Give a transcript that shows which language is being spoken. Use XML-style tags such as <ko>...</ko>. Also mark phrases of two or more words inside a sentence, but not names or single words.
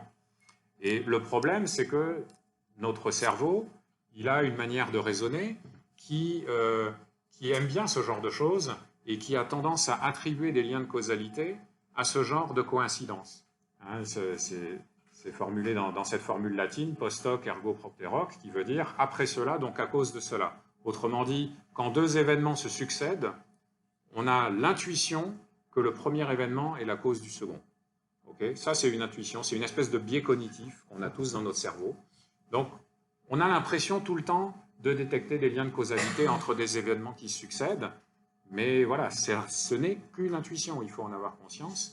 <fr>Et le problème, c'est que notre cerveau, il a une manière de raisonner qui aime bien ce genre de choses et qui a tendance à attribuer des liens de causalité à ce genre de coïncidence. Hein, c'est formulé dans cette formule latine,</fr> <la>post hoc ergo propter hoc,</la> <fr>qui veut dire après cela, donc à cause de cela. Autrement dit, quand deux événements se succèdent, on a l'intuition que le premier événement est la cause du second. Okay, ça, c'est une intuition, c'est une espèce de biais cognitif qu'on a tous dans notre cerveau. Donc, on a l'impression tout le temps de détecter des liens de causalité entre des événements qui se succèdent, mais voilà, ce n'est qu'une intuition, il faut en avoir conscience.</fr>